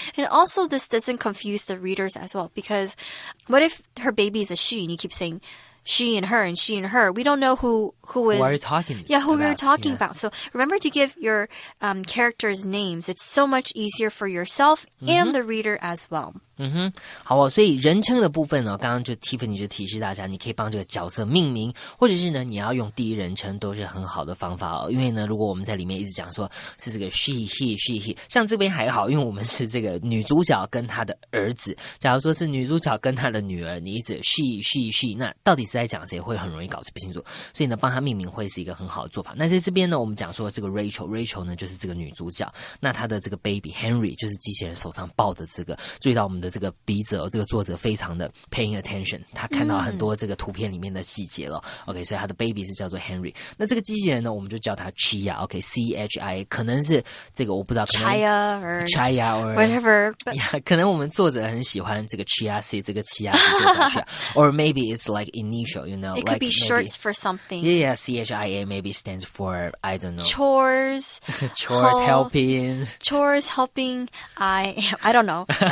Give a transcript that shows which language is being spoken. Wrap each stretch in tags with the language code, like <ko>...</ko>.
<en>And also, this doesn't confuse the readers as well because what if her baby is a she and you keep saying she and her and she and her. We don't know who is... Who are you talking about? Yeah, who we're talking about. So remember to give your characters names. It's so much easier for yourself and the reader as well.</en> <zh>好哦，所以人称的部分呢，刚刚就 Tiffany 就提示大家，你可以帮这个角色命名，或者是呢，你要用第一人称，都是很好的方法哦。因为呢，如果我们在里面一直讲说是这个 she， 像这边还好，因为我们是这个女主角跟她的儿子。假如说是女主角跟她的女儿，你一直 she， 那到底是在讲谁，会很容易搞不清楚。所以呢，帮她命名会是一个很好的做法。那在这边呢，我们讲说这个 Rachel 呢就是这个女主角，那她的这个 baby Henry 就是机器人手上抱的这个。注意到我们的这个笔者，这个作者非常的</zh> <en>paying attention，</en> <zh>他看到很多这个图片里面的细节了。 OK， 所以他的 baby 是叫做 Henry。那这个机器人呢，我们就叫他 Chia。OK，CHIA， 可能是这个我不知道</zh> <en>Chia or whatever。</en> <zh>可能我们作者很喜欢这个 Chia C， 这个 Chia C 这个 Chia，</zh> <en>or maybe it's like initial， It could be shorts for something. Yeah, CHIA maybe stands for I don't know. Chores, helping. Chores helping. I don't know.</en>